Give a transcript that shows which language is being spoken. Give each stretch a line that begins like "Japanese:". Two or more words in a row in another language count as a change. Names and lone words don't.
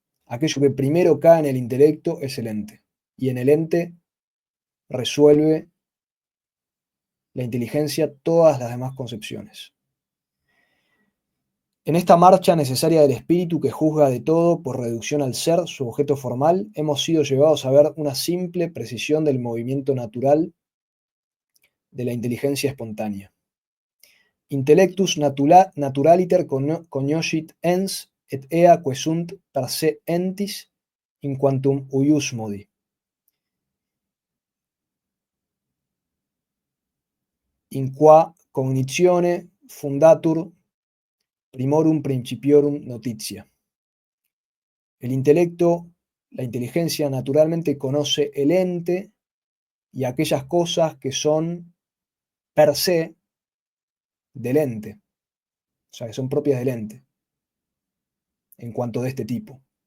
Spanish: Aquello que primero cae en el intelecto es el ente, y en el ente resuelve la inteligencia todas las demás concepciones. En esta marcha necesaria del espíritu que juzga de todo por reducción al ser, su objeto formal, hemos sido llevados a ver una simple precisión del movimiento natural de la inteligencia espontánea.
Latin: Intellectus naturaliter cognoscit ens et ea quesunt per se entis in quantum uius modi. In qua cognitione fundatur primorum principiorum notitia.
Spanish: El intelecto, la inteligencia, naturalmente conoce el ente y aquellas cosas que son
Latin: per se
Spanish: del ente, o sea, que son propias del ente, en cuanto de este tipo.